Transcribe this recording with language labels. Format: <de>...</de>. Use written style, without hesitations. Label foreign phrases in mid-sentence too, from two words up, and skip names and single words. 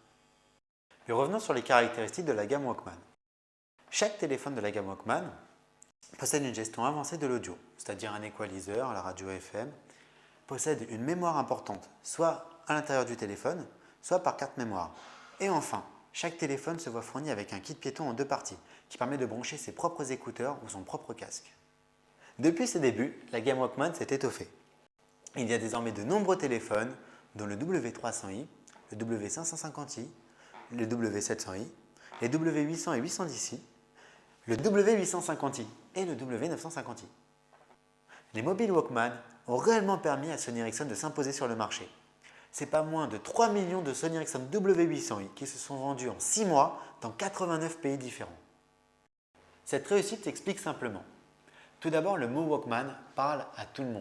<fr>Et revenons sur les caractéristiques de la gamme Walkman. Chaque téléphone de la gamme Walkman possède une gestion avancée de l'audio, c'est-à-dire un equalizer, la radio FM, possède une mémoire importante, soit à l'intérieur du téléphone, soit par carte mémoire. Et enfin, chaque téléphone se voit fourni avec un kit piéton en deux parties, qui permet de brancher ses propres écouteurs ou son propre casque. Depuis ses débuts, la gamme Walkman s'est étoffée. Il y a désormais de nombreux téléphones, dont le W300i, le W550i, le W700i, les W800 et 810i, le W850i et le W950i. Les mobiles Walkman ont réellement permis à Sony Ericsson de s'imposer sur le marché. C'est pas moins de 3 millions de Sony Ericsson W800i qui se sont vendus en 6 mois dans 89 pays différents. Cette réussite s'explique simplement. Tout d'abord, le mot Walkman parle à tout le monde.</fr>